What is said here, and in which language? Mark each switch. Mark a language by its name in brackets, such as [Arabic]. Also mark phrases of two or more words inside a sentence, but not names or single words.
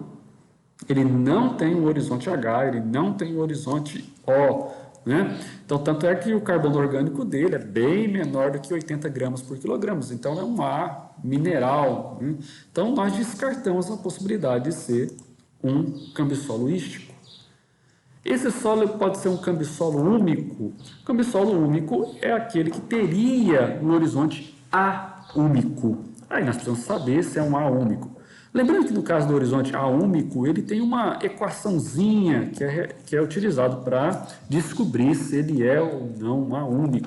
[Portuguese] Ele não tem o horizonte H, ele não tem o horizonte O, né? Então, tanto é que o carbono orgânico dele é bem menor do que 80 gramas por quilograma. Então, é um A mineral, né? Então, nós descartamos a possibilidade de ser um cambissolo ístico. Esse solo pode ser um cambissolo úmico. O cambissolo úmico é aquele que teria um horizonte aúmico. Aí nós precisamos saber se é um aúmico. Lembrando que no caso do horizonte aúmico, ele tem uma equaçãozinha que é utilizado para descobrir se ele é ou não aúmico.